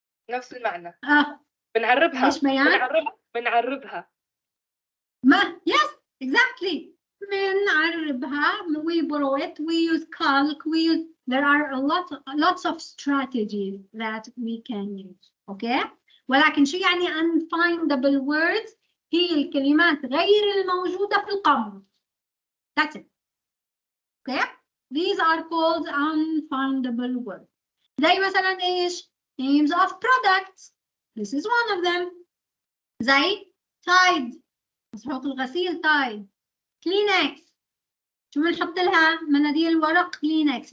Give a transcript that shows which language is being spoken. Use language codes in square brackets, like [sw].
[ar] نفس المعنى. بنعربها. ايش بيان؟ بنعربها. [en] Yes, exactly. [ar] بنعربها, [en] we borrow it, we use calc, there are lots of strategies that we can use. Okay? [ar] ولكن شو يعني unfindable words؟ هي الكلمات غير الموجودة في القاموس. [en] That's it. Okay? These are called unfindable words. [ar] زي مثلا ايش؟ [en] Names of products. This is one of them. [ar] زي [en] Tide. [ar] مسحوق الغسيل Tide. [en] Kleenex. [ar] شو بنحط لها؟ مناديل ورق Kleenex.